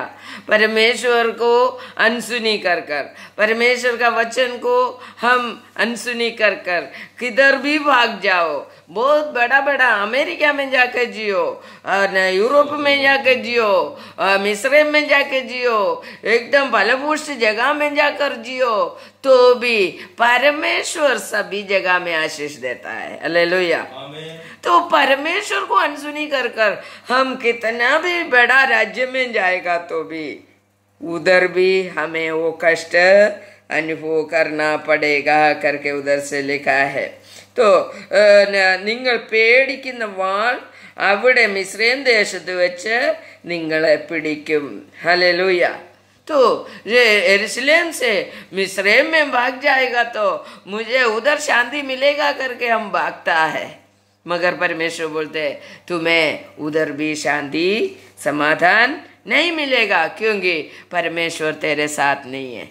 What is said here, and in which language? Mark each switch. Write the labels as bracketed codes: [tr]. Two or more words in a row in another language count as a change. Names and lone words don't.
[hi] परमेश्वर को अनसुनी कर कर, परमेश्वर का वचन को हम अनसुनी कर कर किधर भी भाग जाओ, बहुत बड़ा बड़ा अमेरिका में जाकर जियो, यूरोप में जाकर जियो, मिस्र में जाकर जियो, एकदम फलपुष्ट जगह में जाकर जियो, तो भी परमेश्वर सभी जगह में आशीष देता है। हालेलुया। तो परमेश्वर को अनसुनी कर कर हम कितना भी बड़ा राज्य में जाएगा तो भी उधर भी हमें वो कष्ट अनुभव करना पड़ेगा करके उधर से लिखा है। [ml] तो നിങ്ങൾ പേടിക്കുന്ന വാൾ അവിടെ മിസ്രൈം ദേശത്ത് വെച്ച് നിങ്ങളെ പിടിക്കും। [hi] हालेलुया। तो ये यरूशलेम से मिस्रैम में भाग जाएगा तो मुझे उधर शांति मिलेगा करके हम भागता है, मगर परमेश्वर बोलते तुम्हें उधर भी शांति समाधान नहीं मिलेगा, क्योंकि परमेश्वर तेरे साथ नहीं है।